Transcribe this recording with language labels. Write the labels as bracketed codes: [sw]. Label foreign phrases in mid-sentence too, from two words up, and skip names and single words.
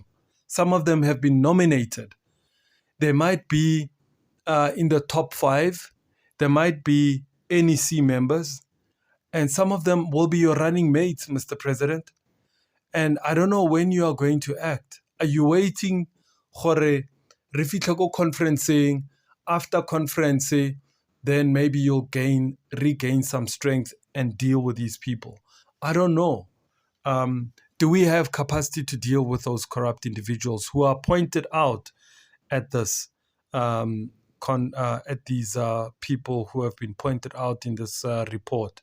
[en] Some of them have been nominated. They might be in the top 5. there might be NEC members, and some of them will be your running mates, Mr. President. And I don't know when you are going to act. Are you waiting for [tn] re fitlhe ko [en] conferencing? After conference, then maybe you'll regain some strength and deal with these people. I don't know. Do we have capacity to deal with those corrupt individuals who are pointed out at this, at these people who have been pointed out in this report?